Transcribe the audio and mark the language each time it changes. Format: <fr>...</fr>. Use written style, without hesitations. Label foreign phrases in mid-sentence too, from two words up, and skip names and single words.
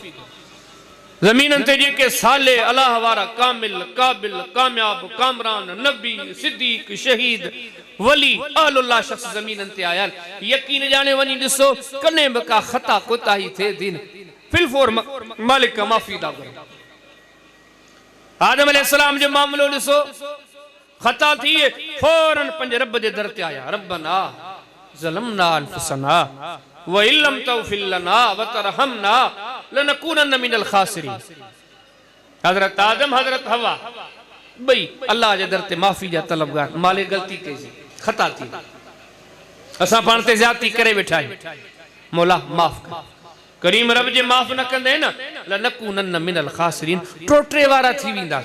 <sd>ज़मीननि ते जेके साले अल्लाह वारा कामिल काबिल कामयाब कामरान नबी सिद्दीक़ शहीद वली अहलुल्लाह शख़्स ज़मीननि ते आया, यकीन जाने वञी ॾिसो कॾहिं बि का ख़ता कोताही थिए थी न, फिलफोर मालिक का माफ़ी था घुरनि। आदम अलैहिस्सलाम जो मामलो ॾिसो, ख़ता थी फौरन पंहिंजे रब जे दर ते आया,</sd> <ar>ربنا ظلمنا أنفسنا وإن لم تغفر لنا وترحمنا لنكونن من الخاسرين.</ar> <sd>हज़रत आदम हज़रत हवा बई अल्लाह जे दर ते माफ़ी जा तलबगार, माले ग़लती कईसीं, ख़ता थी, असां पाण ते ज़्यादती करे वेठा आहियूं, मौला माफ़ कर। करीम रब जे माफ़ न कंदे न,</sd> <ar>لنكونن من الخاسرين,</ar> <sd>टोटरे वारा थी वेंदासीं।</sd>